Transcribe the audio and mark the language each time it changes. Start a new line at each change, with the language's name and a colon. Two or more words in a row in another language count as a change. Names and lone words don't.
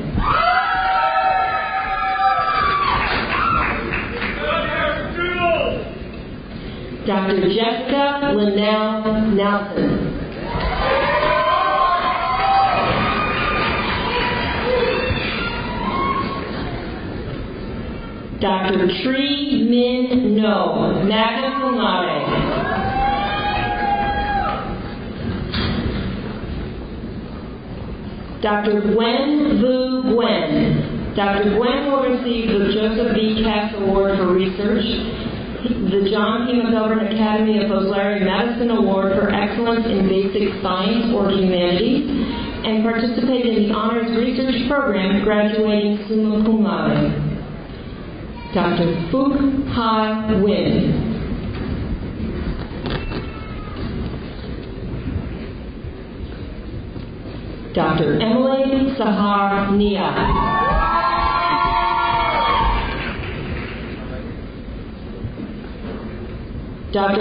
English: Dr. Jessica Linnell Nelson. Dr. Tree Min No,
Latin: magna cum laude.
English: Dr. Gwen Vu Gwen. Dr. Gwen will receive the Joseph B. Cass Award for Research, the John P. McGovern Academy of Fosbury Medicine Award for Excellence in Basic Science or Humanities, and participated in the Honors Research Program, graduating
Latin: summa cum laude.
English: Dr. Fook Hai Win. Dr. Emily Sahar Nia. Dr.